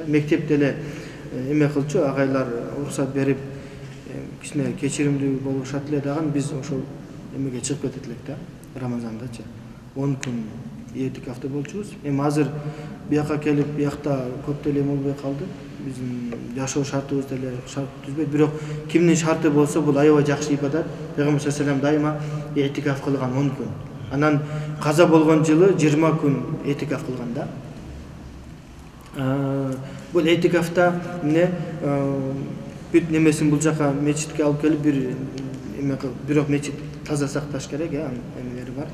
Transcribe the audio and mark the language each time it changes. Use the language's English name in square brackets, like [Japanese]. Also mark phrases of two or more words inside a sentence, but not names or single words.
[Kyrgyz] Мектепте эле эме кылчу, агайлар уруксат берип, кичине кечиримдүү болушат эле дагы, биз ошол эмеге чыгып кетерлек да, Рамазандачы. 10 күн и'тикафта болчубуз. Эми азыр бияка келип, биякта көп деле болбой калды. Биздин жашоо шартыбыз деле шарт түзбөйт. Бирок кимдин шарты болсо, бул аябай жакшы ибадат. Пейгамбар [Arabic] صلى الله عليه وسلم [Kyrgyz] дайыма и'тикаф кылган 10 күн. Анан каза болгон жылы 20 күн и'тикаф кылган да. Бул и'тикафта эмне бүт немесин бул жака мечитке алып келип бир эме кылып, бирок мечит таза сакташ керек, эмелери бар.